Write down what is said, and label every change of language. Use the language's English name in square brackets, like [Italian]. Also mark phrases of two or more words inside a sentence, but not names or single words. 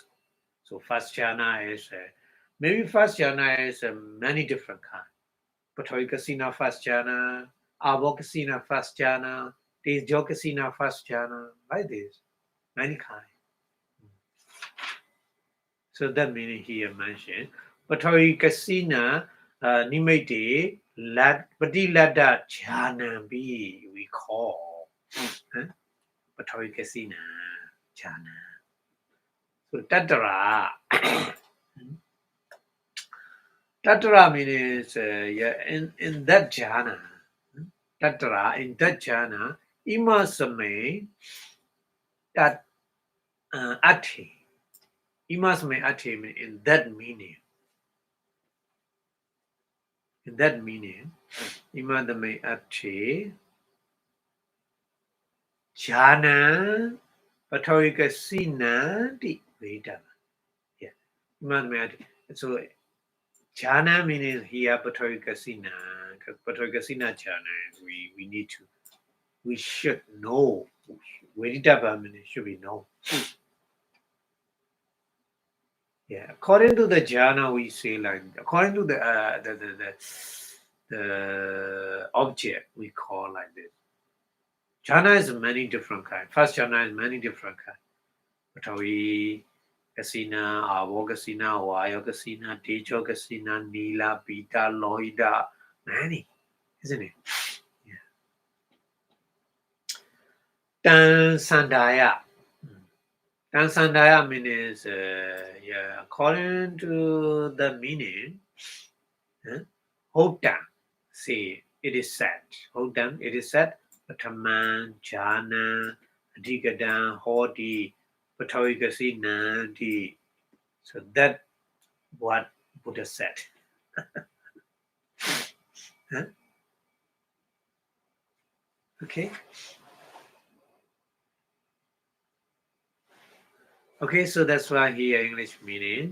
[English] So first jhana is maybe first jhana is many different kinds. Pathavikasinanti first jhana, avokasina first jhana, tejokasina first jhana, like this, many kinds. So that meaning here mentioned. [Pali] Pathavikasinanti nimitta patiladdhajhānampi [English] we call [Pali] pathavikasinanti jhana. [English] So Tatra. Tatra means in that jhana. Tatra in that jhana, imasmim that atthe. [Pali] Imasmim atthe [English] in that meaning. In that meaning, [Pali] imasmim atthe jhanam pathavikasinanti veditabbam. Yeah. Imasmim atthe. [English] So jhanam means here pathavikasina. Because [Pali] pathavikasina jhanam, [English] we need to, we should know. Veditabbam should be known. Yeah, according to the jhana, we say like according to the object, we call like this. Jhana is many different kinds. First jhana is many different kinds. [Pali] Pathavikasina, avokasina, vayokasina, tejokasina, nila, pita, lohita, [English] many, isn't it? Yeah. Then sandhaya. And sandhaya means, according to the meaning, vuttam, say, it is said, vuttam, it is said, [Pali] pathaman, jhanam, adhigadam, hoti, pathavikasinanti. [English] So that what Buddha said. Okay. Okay, so that's why here English meaning.